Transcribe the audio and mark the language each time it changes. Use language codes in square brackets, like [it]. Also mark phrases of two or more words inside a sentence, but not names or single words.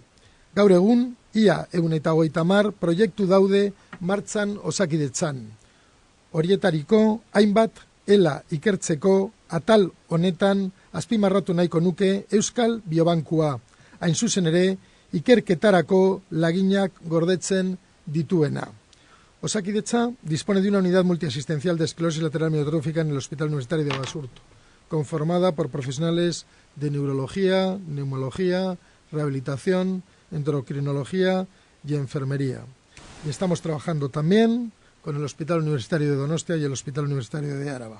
[eu] Gaur egun, ia 150 proiektu daude martxan Osakidetzan. Horietariko, hainbat ELA ikertzeko atal honetan azpimarratu nahiko nuke Euskal Biobankua, hain zuzen ere, ikerketarako laginak gordetzen dituena. [es] Osakidetza dispone de una unidad multiasistencial de esclerosis lateral amiotrófica en el Hospital Universitario de Basurto, conformada por profesionales de neurología, neumología, rehabilitación, endocrinología y enfermería. Y estamos trabajando también con el Hospital Universitario de Donostia y el Hospital Universitario de Áraba.